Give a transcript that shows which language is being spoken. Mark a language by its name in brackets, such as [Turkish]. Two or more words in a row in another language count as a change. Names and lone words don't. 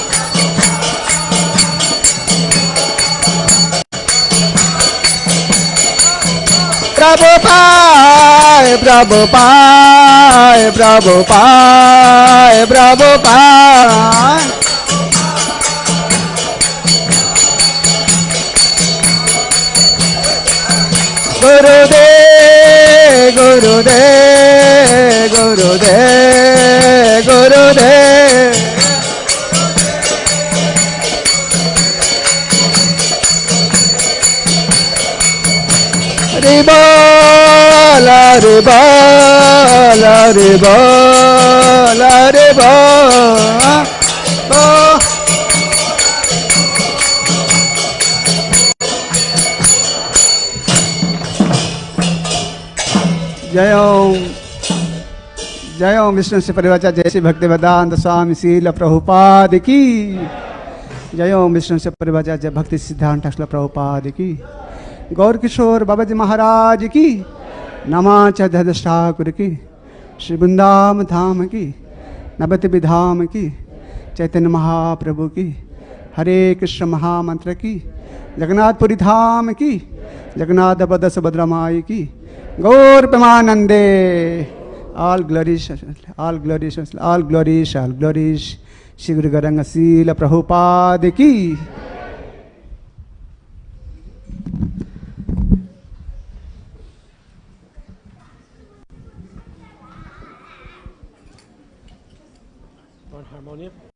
[Hindi] Prabhupada, Prabhupada, Prabhupada, Prabhupada. Gurudev, Gurudev, Gurudev, Gurudev. Haribol, Haribol, Haribol, Haribol. जय ओम, जय ओम विष्णु से परिवाचा, जय श्री भक्ति वेदांत स्वामी श्रील प्रभुपाद की। जय ओम विष्णु से परिवाचा, जय भक्ति सिद्धांत ठाकुर प्रभुपाद की। गौर किशोर बाबा जी महाराज की। नमाच धदश ठाकुर की। श्री वृंदावन धाम की, नवत विधाम की, चैतन्य महाप्रभु की, हरे कृष्ण महामंत्र की, जगन्नाथपुरी धाम की, जगन्नाथ पद सुभद्रा माई की, गौर प्रेमानंदे। [English] All glories, all glories, all glories, all glories. [Hindi] Shri Guru Garanga Srila Prabhupada ki. [English] Want harmonium?